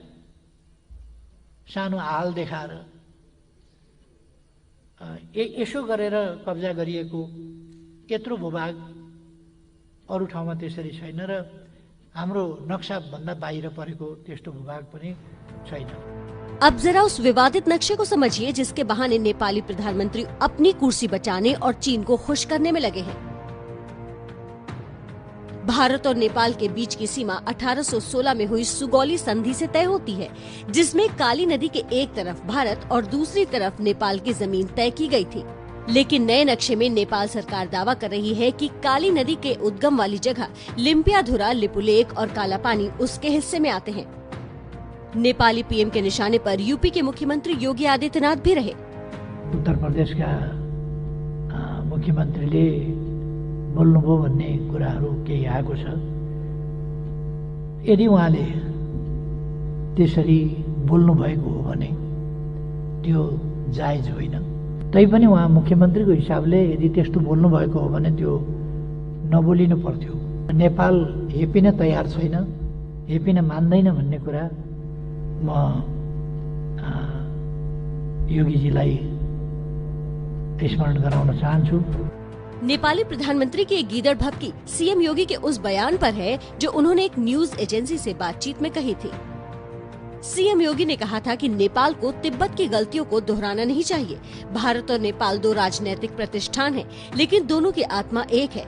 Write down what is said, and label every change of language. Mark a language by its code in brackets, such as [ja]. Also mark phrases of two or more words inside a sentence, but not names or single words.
[ne] सानो हाल देखाएर यसो गरेर कब्जा गरिएको यत्रो भूभाग अरू ठाउँमा त्यसरी छैन र हाम्रो नक्सा भन्दा बाहिर परेको त्यस्तो भूभाग पनि छैन। [hi] अब जरा उस विवादित नक्शे को समझिए जिसके बहाने नेपाली प्रधानमंत्री अपनी कुर्सी बचाने और चीन को खुश करने में लगे हैं। भारत और नेपाल के बीच की सीमा 1816 में हुई सुगौली संधि से तय होती है, जिसमें काली नदी के एक तरफ भारत और दूसरी तरफ नेपाल की जमीन तय की गई थी। लेकिन नए नक्शे में नेपाल सरकार दावा कर रही है कि काली नदी के उद्गम वाली जगह लिम्पियाधुरा, लिपुलेक और कालापानी उसके हिस्से में आते हैं। नेपाली पीएम के निशाने पर यूपी के मुख्यमंत्री योगी आदित्यनाथ भी रहे। [ne] उत्तर प्रदेश का मुख्यमन्त्रीले बोल्नुभयो भन्ने कुराहरू केही आएको छ। यदि उहाँले त्यसरी बोल्नु भएको हो भने त्यो जायज होइन। तैपनि उहाँ मुख्यमन्त्रीको हिसाबले यदि त्यस्तो बोल्नु भएको हो भने त्यो नबोलिनु पर्थ्यो। नेपाल हेपिन तयार छैन, हेपिन मान्दैन भन्ने कुरा म योगीजीलाई स्मरण गराउन चाहन्छु। [hi] नेपाली प्रधानमंत्री की एक गीदड़ भभकी सीएम योगी के उस बयान पर है जो उन्होंने एक न्यूज एजेंसी से बातचीत में कही थी। सीएम योगी ने कहा था कि नेपाल को तिब्बत की गलतियों को दोहराना नहीं चाहिए। भारत और नेपाल दो राजनीतिक प्रतिष्ठान हैं, लेकिन दोनों की आत्मा एक है।